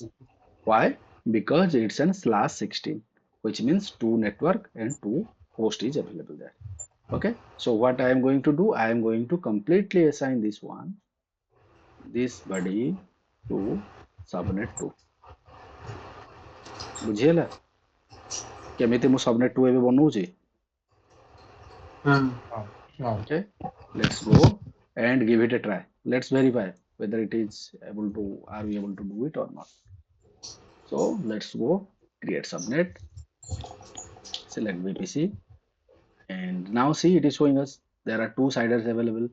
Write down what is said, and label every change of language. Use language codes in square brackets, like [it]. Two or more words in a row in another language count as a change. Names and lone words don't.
[en] Why? Because it's an /16, which means 2 network and 2 host is available there. Okay, so what I am going to do, I am going to completely assign this one, this body to subnet 2. [or] ବୁଝିହେଲା କେମିତି ମୁଁ subnet 2 ଏବେ ବନଉଛି? [en] Okay, let's go and give it a try. Let's verify whether it is able to, are we able to do it or not. So let's go create subnet, select VPC, and now see it is showing us there are 2 CIDRs available.